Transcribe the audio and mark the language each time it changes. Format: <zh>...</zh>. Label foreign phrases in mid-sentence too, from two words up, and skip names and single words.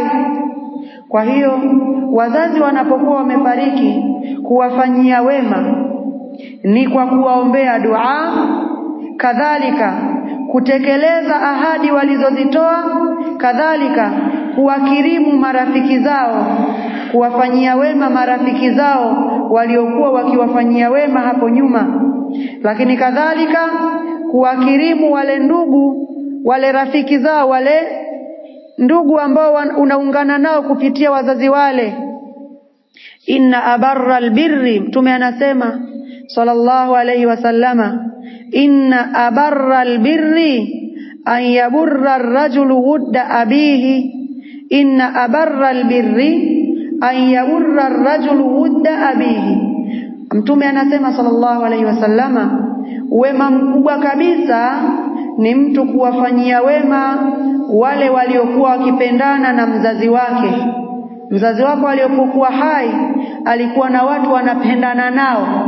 <sw>Kwa hiyo wazazi wanapokuwa wamefariki, kuwafanyia wema ni kwa kuwaombea dua, kadhalika kutekeleza ahadi walizozitoa, kadhalika kuwakirimu marafiki zao, kuwafanyia wema marafiki zao waliokuwa wakiwafanyia wema hapo nyuma. Lakini kadhalika kuwakirimu wale ndugu, wale rafiki zao, wale ndugu ambao unaungana nao kupitia wazazi wale.</sw> <ar>إن أبر البر,</ar> <sw>Mtume anasema</sw> <ar>صلى الله عليه وسلم، إن أبر البر أن يبر الرجل ود أبيه. إن أبر البر أن يبر الرجل ود أبيه.</ar> <sw>Mtume anasema</sw> <ar>صلى الله عليه وسلم,</ar> <sw>wema mkubwa kabisa ni mtu kuwafanyia wema wale waliokuwa wakipendana na mzazi wake. Mzazi wako alipokuwa hai alikuwa na watu wanapendana nao.</sw>